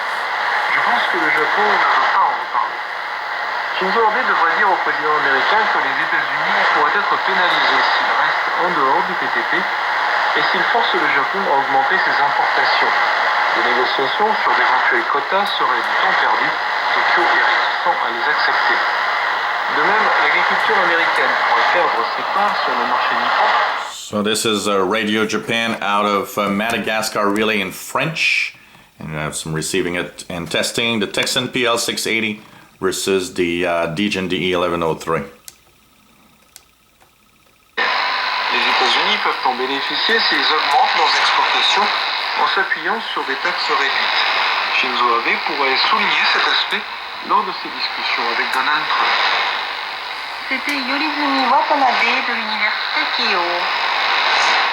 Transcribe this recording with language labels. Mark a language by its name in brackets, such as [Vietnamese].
[French] Je pense que le Japon ne veut pas en reparler. Shinzo Abe devrait dire au président américain que les États-Unis pourraient être pénalisés s'ils restent en dehors du TPP et s'ils forcent le Japon à augmenter ses importations. Les négociations sur d'éventuels quotas seraient du temps perdu. Tokyo est réticent à les accepter. De même, l'agriculture américaine pourrait perdre ses parts sur le marché nippon. [English] So this is Radio Japan out of Madagascar relay in French. And I have some receiving it and testing the Texan PL680 versus the Degen DE1103. [French] Les États-Unis peuvent en bénéficier s'ils augmentent leurs exportations en s'appuyant sur des taxes réduites. Shinzo Abe pourrait souligner cet aspect lors de ses discussions avec Donald Trump. C'était Yorizumi Watanabe de l'université Keio.